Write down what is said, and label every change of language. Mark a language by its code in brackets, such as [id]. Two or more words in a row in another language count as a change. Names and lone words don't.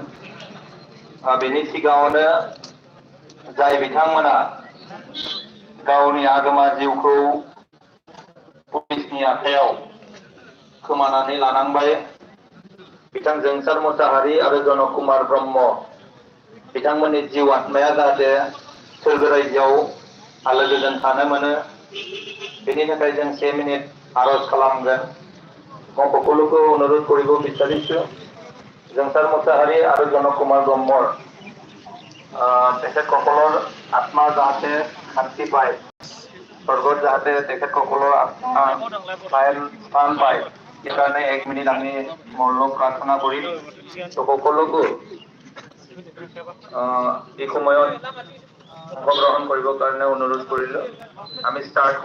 [brx] बेनि सिगाङावनो जाय बिथांमोना गावनि आगोमा जिउखौ पुलिसनि आखायाव खोमानानै लानांबाय बिथां जोंसार मुसाहारि आरो जनक कुमार ब्रह्म बिथांमोननि जिउ आत्माया जाहाथे सोरगो रायजोआव आलो गोजोन थानो मोनो बेनि थाखाय जों 1 मिनिट आरज खालामगोन। [as] মই সকলোকে অনুৰোধ কৰিব বিচাৰিছো जोंसार मुसाहारि आरो जनक कुमार ब्रह्মৰ তেখেতসকলৰ আত্মা যাতে শান্তি পায় স্বৰ্গত যাতে তেখেতসকলৰ আত্মা স্থান পায় সেইকাৰণে 1 মিনিট আমি মৌন প্ৰাৰ্থনা কৰিম। সকলোকে এই সময়ত অংশগ্ৰহণ কৰিবৰ কাৰণে অনুৰোধ কৰিলো।